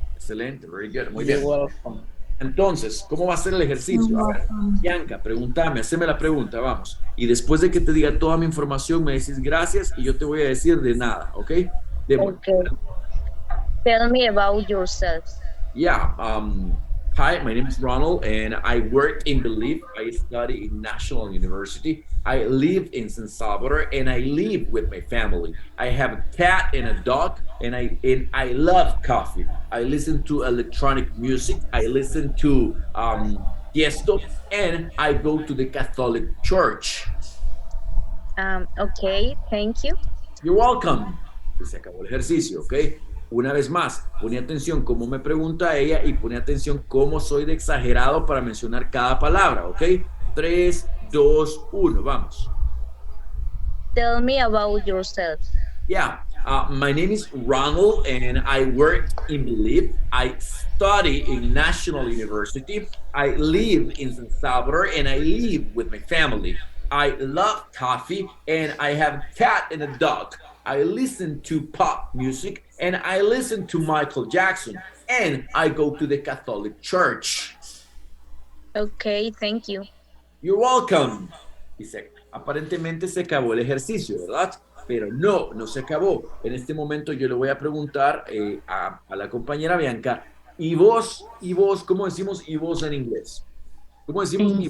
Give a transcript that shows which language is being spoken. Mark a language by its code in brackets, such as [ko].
[es] Excelente, [en] very good, [es] muy bien. Entonces, ¿cómo va a ser el ejercicio? A ver, Bianca, pregúntame, haceme la pregunta, vamos. Y después de que te diga toda mi información, me decís gracias y yo te voy a decir de nada, ¿ok? Démosle. [en] Okay. Tell me about yourself. Yeah, hi, my name is Ronald and I work in Belief. I study in National University. I live in San Salvador and I live with my family. I have a cat and a dog and I love coffee. I listen to electronic music. I listen to Tiesto and I go to the Catholic Church. Okay, thank you. You're welcome. [es] Y se acabó el ejercicio, ¿ok? Una vez más, pone atención cómo me pregunta ella y pone atención cómo soy de exagerado para mencionar cada palabra, ¿ok? 3, 2, 1, vamos. [en] Tell me about yourself. Yeah, my name is Ronald and I work in Belief. I study in National University. I live in San Salvador and I live with my family. I love coffee and I have a cat and a dog. I listen to pop music and I listen to Michael Jackson and I go to the Catholic Church. Okay, thank you. You're welcome. [es] Dice, aparentemente se acabó el ejercicio, ¿verdad? Pero no, no se acabó. En este momento yo le voy a preguntar a la compañera Bianca, ¿y vos, cómo decimos y vos en inglés? ¿Cómo decimos y